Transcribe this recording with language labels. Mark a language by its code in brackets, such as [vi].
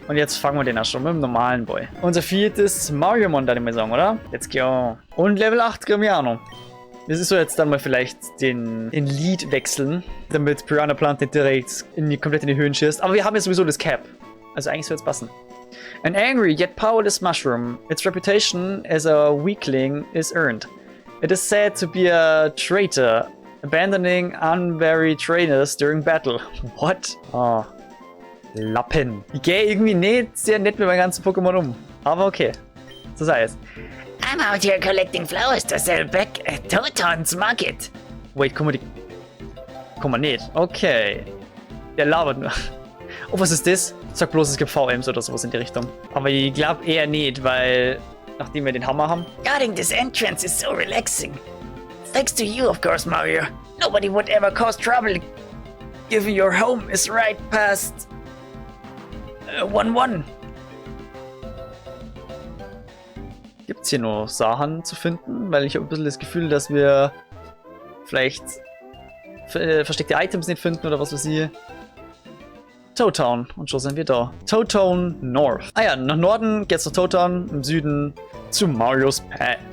[de] Und jetzt fangen wir den auch schon mit dem normalen Boy. Unser viertes Mariomon, da ich mal sagen, oder? [en] Let's go. [de] Und Level 8 kriegen wir auch noch. Das ist so jetzt dann mal vielleicht den Lead wechseln, damit Piranha Plant nicht direkt komplett in die Höhen schießt. Aber wir haben jetzt sowieso das Cap. Also eigentlich soll es passen. [en] An angry yet powerless mushroom. Its reputation as a weakling is earned. It is said to be a traitor, abandoning unwary trainers during battle. What? Oh. [de] Lappen. Ich gehe irgendwie nicht sehr nett mit meinen ganzen Pokémon um. Aber okay. So sei es. [en] I'm out here collecting flowers to sell back at Toton's market. [de] Wait, guck mal nicht. Okay. Der labert nur. Oh, was ist das? Sag bloß, es gibt VMs oder sowas in die Richtung. Aber ich glaube eher nicht, weil nachdem wir den Hammer haben. [en] Guarding this entrance is so relaxing. Thanks to you, of course, Mario. Nobody would ever cause trouble. Given your home is right past 1-1. [de] Gibt es hier noch Sachen zu finden? Weil ich habe ein bisschen das Gefühl, dass wir vielleicht versteckte Items nicht finden oder was weiß ich. Toad Town. Und schon sind wir da. Toad Town North. Ah ja, nach Norden geht's nach Toad Town, im Süden zu Marios Pad.